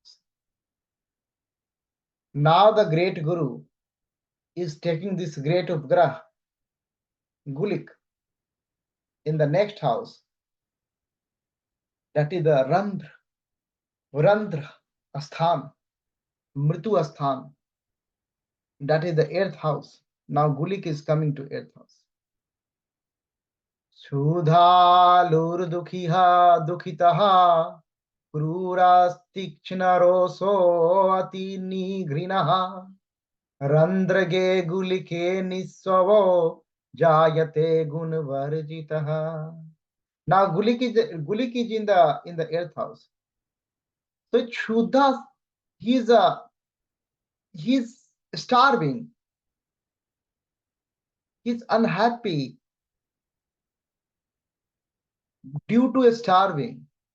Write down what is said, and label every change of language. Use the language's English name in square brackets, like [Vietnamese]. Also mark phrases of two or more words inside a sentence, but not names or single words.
[English] Now the great Guru is taking this great Upgrah, Gulik, in the next house, that is the [Sanskrit] रन्ध्र स्थान, मृत्यु स्थान, [English] that is the eighth house. Now Gulik is coming to eighth house. [Sanskrit] क्षुधा दुःखी दुःखितः क्रूरस्तीक्ष्णरोषः अति निर्घृणः रन्ध्रगे गुलिके निःस्वः जायते गुणवर्जितः. [English] Now Gulik is in the eighth house. So Shudha, he's starving. He's unhappy due to a starving.